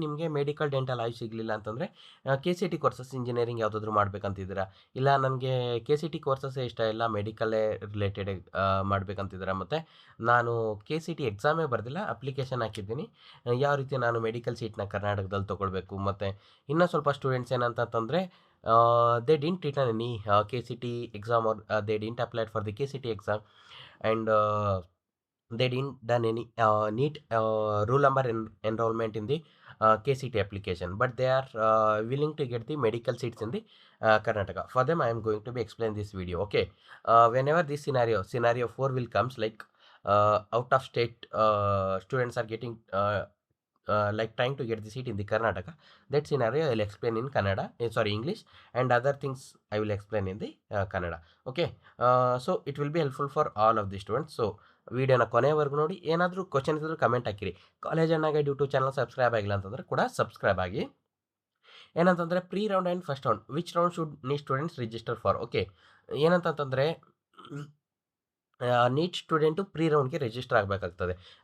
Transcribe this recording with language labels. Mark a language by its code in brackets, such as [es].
[kn] ನಿಮಗೆ medical dental ಆಯ್ ಸಿಗಲಿಲ್ಲ ಅಂತಂದರೆ K C T courses engineering ಯಾವುದಾದ್ರೂ ಮಾಡ್ಬೇಕಂತಿದ್ದೀರಾ, ಇಲ್ಲ ನನಗೆ ಕೆ ಸಿ ಟಿ ಕೋರ್ಸಸ್ಸೇ ಇಷ್ಟ ಇಲ್ಲ ಮೆಡಿಕಲ್ಲೇ ರಿಲೇಟೆಡ್ ಮಾಡಬೇಕಂತಿದ್ದೀರಾ, ಮತ್ತು ನಾನು ಕೆ ಸಿ ಟಿ ಎಕ್ಸಾಮೇ ಬರೆದಿಲ್ಲ ಅಪ್ಲಿಕೇಶನ್ ಹಾಕಿದ್ದೀನಿ, ಯಾವ ರೀತಿ ನಾನು ಮೆಡಿಕಲ್ ಸೀಟ್ನ ಕರ್ನಾಟಕದಲ್ಲಿ ತೊಗೊಳ್ಬೇಕು. ಮತ್ತು ಇನ್ನೂ ಸ್ವಲ್ಪ ಸ್ಟೂಡೆಂಟ್ಸ್ ಏನಂತಂದರೆ [en] they didn't written any KCT exam, or they didn't apply for the KCT exam, and they didn't done any neat rule number enrollment in the KCT application, but they are willing to get the medical seats in the Karnataka. For them I am going to be explain this video. Okay, whenever this scenario 4 will comes, like out of state students are getting like trying to get the seat in the Karnataka, that scenario I will explain in Kannada, sorry, English, and other things I will explain in the Kannada. Okay, so it will be helpful for all of the students. [kn] So ವಿಡಿಯೋನ ಕೊನೆವರೆಗೂ ನೋಡಿ. ಏನಾದರೂ question ಇದ್ದರೂ comment ಹಾಕಿರಿ. College ಅಣ್ಣಾಗೆ YouTube channel subscribe ಆಗಿಲ್ಲ ಅಂತಂದರೆ ಕೂಡ subscribe ಆಗಿ. ಏನಂತಂದರೆ [en] Pre round and first round, which round should NEET students register for. [kn] Okay, ಏನಂತಂದರೆ ನೀಟ್ ಸ್ಟೂಡೆಂಟು ಪ್ರೀ ರೌಂಡ್ಗೆ ರಿಜಿಸ್ಟರ್ ಆಗಬೇಕಾಗ್ತದೆ.